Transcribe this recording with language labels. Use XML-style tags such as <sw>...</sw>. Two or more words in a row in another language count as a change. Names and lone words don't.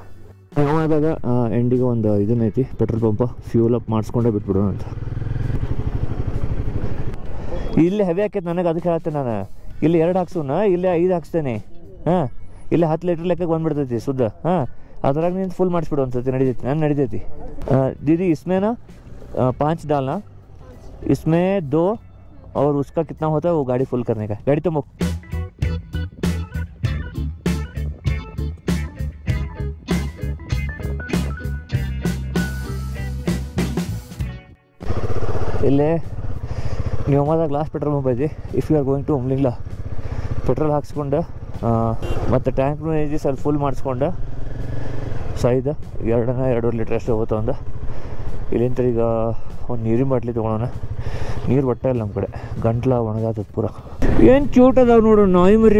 <kn>ಆದಾಗ ಎಂಡಿಗೆ ಒಂದು ಇದನ್ನೈತಿ</kn> <en>petrol pump, fuel up</en> <kn>ಮಾಡಿಸ್ಕೊಂಡೇ ಬಿಟ್ಬಿಡೋಣ ಅಂತ. ಇಲ್ಲಿ ಹೆವಿ ಹಾಕೈತೆ ನನಗೆ, ಅದಕ್ಕೆ ಹೇಳ್ತೇನೆ ನಾನು. ಇಲ್ಲಿ 2 ಹಾಕ್ಸೋಣ, ಇಲ್ಲಿ 5 ಹಾಕ್ಸ್ತೇನೆ. ಹಾಂ, ಇಲ್ಲಿ 10 ಲೀಟ್ರ್ ಲೆಕ್ಕಕ್ಕೆ ಬಂದುಬಿಡ್ತೈತಿ ಶುದ್ಧ. ಹಾಂ, ಅದ್ರಾಗ ನೀನು ಫುಲ್ ಮಾಡಿಸ್ಬಿಡು ಅನ್ಸತಿ, ನಡೀತೈತಿ.</kn> <hi>दीदी इसमें ना 5 डालना, इसमें 2 और उसका कितना होता है वो गाड़ी फुल करने का. गाड़ी तो</hi> <kn>ಇಲ್ಲೇ ನ್ಯೂಮಾದಾಗ</kn> <en>last petrol pump</en> <kn>ಐತಿ.</kn> <en>If you are going to Umlingla</en> <kn>ಪೆಟ್ರೋಲ್ ಹಾಕ್ಸ್ಕೊಂಡು ಮತ್ತು ಟ್ಯಾಂಕ್ನು ಐತಿ ಸ್ವಲ್ಪ ಫುಲ್ ಮಾಡಿಸ್ಕೊಂಡು ಸೈದ 2.5 ಲೀಟ್ರ್ ಅಷ್ಟೇ ಹೋಗ್ತಾ ಒಂದು. ಇಲ್ಲಿಂದ ಈಗ ಒಂದು ನೀರಿನ ಬಾಟ್ಲಿ ತೊಗೊಳೋಣ. ನೀರು ಒಟ್ಟ ಇಲ್ಲ ನಮ್ಮ ಕಡೆ, ಗಂಟ್ಲ ಒಣಗಾತದ ಪೂರ. ಏನು ಕ್ಯೂಟ್ ಅದಾವೆ ನೋಡು ನಾಯಿ ಮರಿ.</kn>